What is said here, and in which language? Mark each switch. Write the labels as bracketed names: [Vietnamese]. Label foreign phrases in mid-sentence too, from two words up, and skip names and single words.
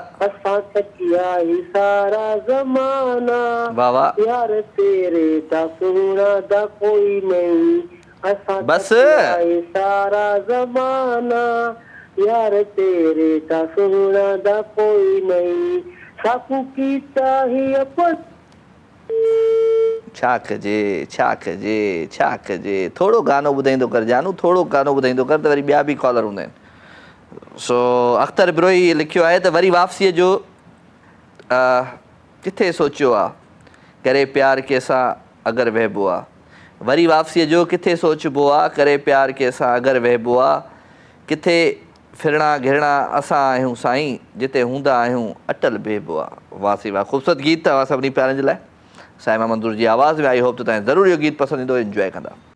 [Punjabi] ਅਸਾ ਕਿਆ ਹੀ ਸਾਰਾ ਜ਼ਮਾਨਾ ਵਾਹ ਵਾਹ ਯਾਰ ਤੇਰੇ ਦਾ ਸੋਨਾ ਦਾ ਕੋਈ ਨਹੀਂ ਅਸਾ बस। ਕਿਆ ਹੀ ਸਾਰਾ ਜ਼ਮਾਨਾ ਯਾਰ ਤੇਰੇ ਦਾ ਸੋਨਾ ਦਾ ਕੋਈ ਨਹੀਂ ਸਭ ਕੀਤਾ ਹੀ ਅਪਣ [Sindhi] छा कजे थोड़ो गानो ॿुधाईंदो कर जानू थोड़ो गानो ॿुधाईंदो कर त वरी ॿिया बि कॉलर हूंदा आहिनि सो अख्तर बिरोई लिखियो आहे त वरी वापसीअ जो किथे सोचियो आहे करे प्यार कंहिंसां अगरि वहिबो आहे वरी वापसीअ जो किथे सोचबो आहे करे प्यार कंहिंसां अगरि वहिबो आहे किथे फिरणा घिरणा असां आहियूं साईं जिते हूंदा आहियूं अटल बेबो आहे वाह सी वाह ख़ूबसूरत गीत आहे सभिनी प्यारनि जे लाइ साइमा मंदूर जी आवाज़ में आई होप त तव्हां ज़रूरु इहो गीत पसंदि ईंदो इंजॉय कंदा